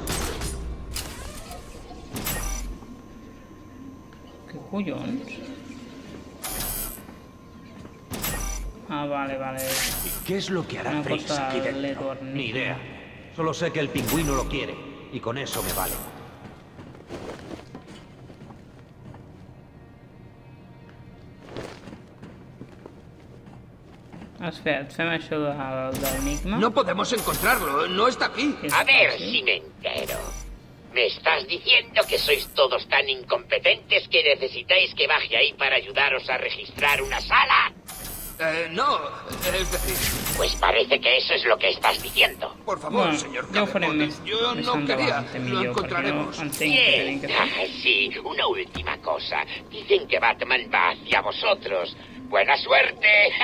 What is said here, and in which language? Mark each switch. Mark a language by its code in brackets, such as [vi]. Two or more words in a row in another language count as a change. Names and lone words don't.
[es] ¿Qué collons? Ah, vale. ¿Qué es lo que hará Una Freeze cosa aquí dentro? Ledor, Ni idea. Solo sé que el pingüino lo quiere, y con eso me vale. [ca] Espera, fem això del enigma. [es] No podemos encontrarlo, no está aquí. A ver si me entero. ¿Me estás diciendo que sois todos tan incompetentes que necesitáis que baje ahí para ayudaros a registrar una sala? No, es decir... Pues parece que eso es lo que estás diciendo. Por favor, Bueno, señor [ca] ja ho farem [es] Cabepot, [ca] més, [es] yo [ca] més no quería, endavant, [es] lo [ca] millor, [es] encontraremos. [ca] perquè no entenc què tenim [es] Bien, [ca] que fer. [es] sí, una última cosa. Dicen que Batman va hacia vosotros. ¡Buena suerte!